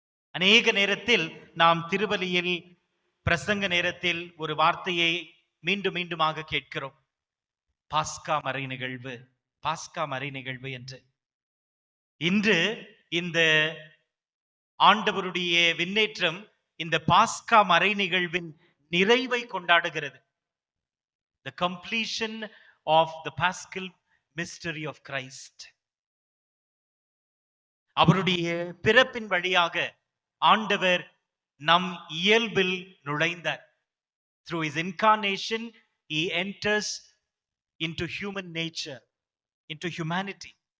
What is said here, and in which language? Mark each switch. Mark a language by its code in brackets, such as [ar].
[ta] அநேக நேரத்தில் நாம் திருவலியில், பிரசங்க நேரத்தில் ஒரு வார்த்தையை மீண்டும் மீண்டுமாக கேட்கிறோம், பாஸ்கா மறை நிகழ்வு, பாஸ்கா மறை நிகழ்வு என்று. இன்று இந்த ஆண்டவருடைய விண்ணேற்றம் இந்த பாஸ்கா மறை நிகழ்வின் நிறைவை கொண்டாடுகிறது. [en] The completion of the Paschal mystery of Christ. [ta] அவருடைய பிறப்பின் வழியாக ஆண்டவர் நம் இயல்பில் நுழைந்தார். [en] Through his incarnation, he enters into human nature, into humanity.